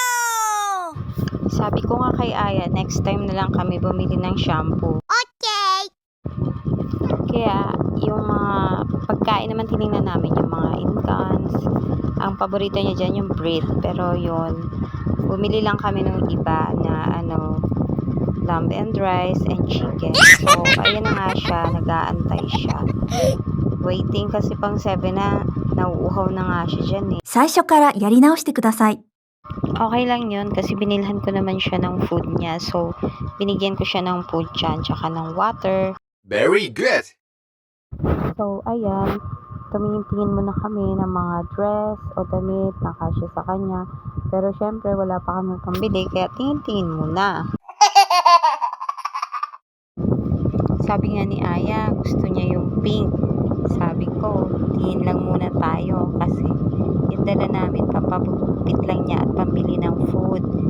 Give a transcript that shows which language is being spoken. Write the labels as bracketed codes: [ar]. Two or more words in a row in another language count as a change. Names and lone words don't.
[tl] Sabi ko nga kay Aya, next time na lang kami bumili ng shampoo. Okay! Kaya, yung mga pagkain naman tinignan namin, yung mga incans, ang paborito niya dyan yung bread, pero yun, bumili lang kami ng iba na [en] lamb and rice and chicken. [tl] So, ayan na nga siya, nag-aantay siya. Waiting kasi pang 7 na, nauuhaw na nga siya dyan eh. [ja] 最初からやり直してください。 [tl] Okay lang yun kasi binilhan ko naman siya ng food niya. So, binigyan ko siya ng food dyan, tsaka ng water. [en] Very good. [tl] So, ayan, tumingin-tingin muna kami ng mga dress o damit na kasya sa kanya. Pero syempre, wala pa kami pambili, kaya tingin-tingin muna. Sabi nga ni Aya, gusto niya yung pink. Sabi ko, tingin lang muna tayo kasi yung dala namin, papagupit lang niya at pambili ng food.